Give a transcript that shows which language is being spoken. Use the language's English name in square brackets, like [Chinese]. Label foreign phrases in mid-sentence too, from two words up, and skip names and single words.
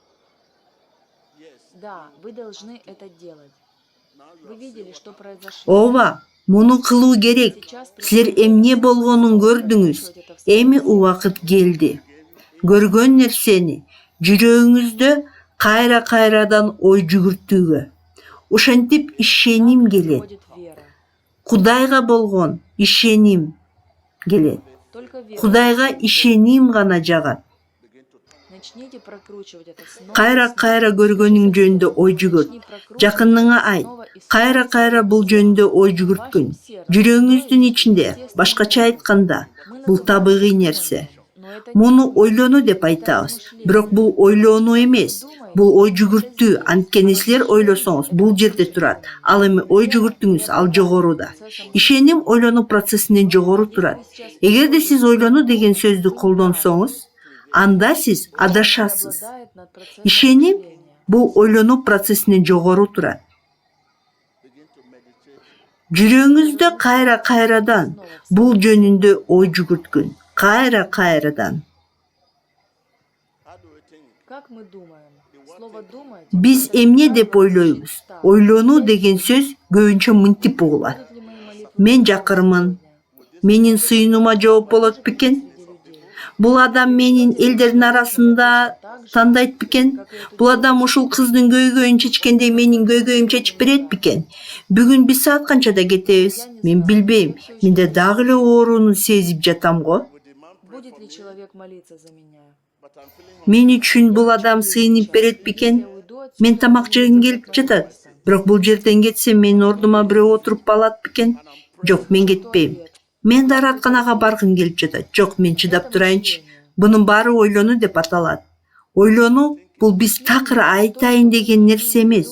[Russian] Да, вы должны это делать. Вы видели, что произошло. [Kyrgyz] Ооба, муну кылуу керек. Силер эмне болгонун көрдүңүз. Эми убакыт келди. Көргөн нерсени жүрөгүңүздө кайрадан ой жүгүртүүгө. Ошентип ишеним келет. [Russian] Приходит вера. [Kyrgyz] Кудайга болгон ишеним келет. [Russian] Только вера. [Kyrgyz] Кудайга ишеним гана жагат. [Russian] Начните прокручивать это снова. и снова. [Kyrgyz] Кайра көргөнүң жөнүндө ой жүгүрт. [Russian] Начни прокручивать [Kyrgyz] Жакыныңа айт. [Russian] снова и снова. [Kyrgyz] Кайра бул жөнүндө ой жүгүрткүн. Жүрөгүңүздүн ичинде, башкача айтканда, бул табигый нерсе. [Russian] Но это [Kyrgyz] Муну ойлонуу деп айтабыз. Бирок бул ойлонуу эмес. Бул ой жүгүртүү. Анткени силер ойлосоңуз, бул жерде турат. Ал эми ой жүгүртүңүз ал жогоруда. Ишеним ойлонуу процессинен жогору турат. Эгерде сиз ойлонуу деген сөздү колдонсоңуз, анда сиз адашасыз. [Russian] обладает над процессом [Kyrgyz] Ишеним [Russian] мышления. [Kyrgyz] бул ойлонуу процессинен жогору турат. Жүрөгүңүздө кайрадан бул жөнүндө ой жүгүрткүн. Кайрадан. [Russian] Как мы думаем? Слово «думать» [Kyrgyz] Биз эмне деп ойлойбуз? Ойлонуу деген сөз көбүнчө мынтип угулат. [Russian] будут ли мои молитвы [Kyrgyz] Мен жакырмын. Менин сыйынуума жооп болот бекен? [Russian] среди людей? [Kyrgyz] Бул адам менин элдердин арасында тандайт бекен? Бул адам ушул кыздын көйгөйүн чечкенде менин көйгөйүм чечип берет бекен? Бүгүн биз саат канчада кетебиз? Мен билбейм. Менде дагы эле ооруну сезип жатам го. [Russian] Будет ли человек молиться за меня? [Kyrgyz] Мен үчүн бул адам сыйынып берет бекен? [Russian] Я уйду отсюда, [Kyrgyz] Мен тамак жегим келип жатат. Бирок бул жерден кетсем менин ордума бирөө отуруп алат бекен? Жок, мен кетпейм. Мен дааратканага баргым келип жатат. Жок, мен чыдап турайынчы. Бунун баары ойлонуу деп аталат. Ойлонуу бул биз такыр айтайын деген нерсе эмес.